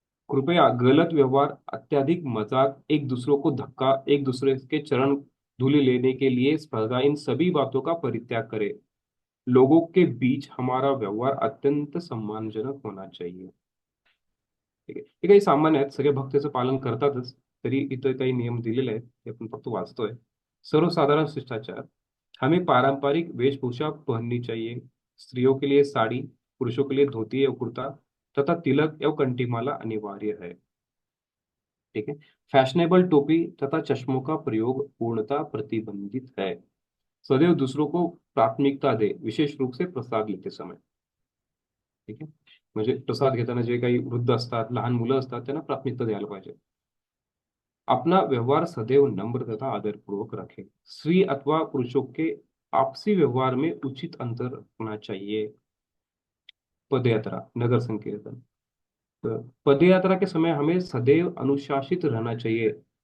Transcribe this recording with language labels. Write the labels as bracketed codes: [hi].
[hi] कृपया गलत व्यवहार, अत्यधिक मजाक, एक दूसरों को धक्का, एक दूसरे के चरण धूलि लेने के लिए स्पर्धा, इन सभी बातों का परित्याग करें। लोगों के बीच हमारा व्यवहार अत्यंत सम्मानजनक होना चाहिए। [mr] ठीक आहे. हे काही सामान्य आहेत, सगळे भक्त त्याचं पालन करतातच. तरी इथं काही नियम दिलेले आहेत, ते आपण फक्त वाचतोय. [hi] सर्वसाधारण शिष्टाचार, हमें पारंपरिक वेशभूषा पहननी चाहिए। स्त्रियों के लिए साड़ी, पुरुषों के लिए धोती या कुर्ता तथा तिलक या कंठीमाला अनिवार्य है। ठीक है। फैशनेबल टोपी तथा चश्मों का प्रयोग पूर्णतः प्रतिबंधित है। सदैव दूसरों को प्राथमिकता दे, विशेष रूप से प्रसाद लेते समय। [mr] ठीक आहे. म्हणजे प्रसाद घेताना जे काही वृद्ध असतात, लहान मुलं असतात, त्यांना प्राथमिकता द्यायला पाहिजे. [hi] अपना व्यवहार सदैव नम्र तथा आदरपूर्वक रखें। स्त्री अथवा पुरुषों के आपसी व्यवहार में उचित अंतर रखना चाहिए। पदयात्रा, नगर संकीर्तन, तो पदयात्रा के समय हमें सदैव अनुशासित रहना चाहिए।